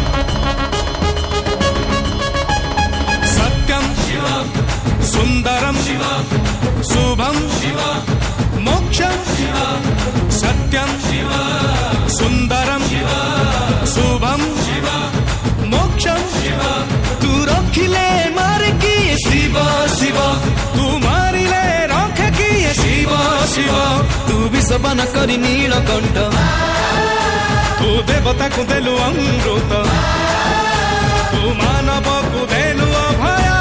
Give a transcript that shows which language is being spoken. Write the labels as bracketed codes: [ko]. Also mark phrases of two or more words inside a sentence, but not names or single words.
[sa] सत्यं शिव सुन्दरं शिव शुभं शिव मोक्षं शिव सत्यं शिव सुन्दरं शिव शुभं शिव मोक्षं शिव [bho] तू रखिले मार किए शिव शिव तू मारिले रख किए शिव शिव तू विषबन करी नीलकंठ तू देवता को देलु अमृत तू मानव को देलु अभय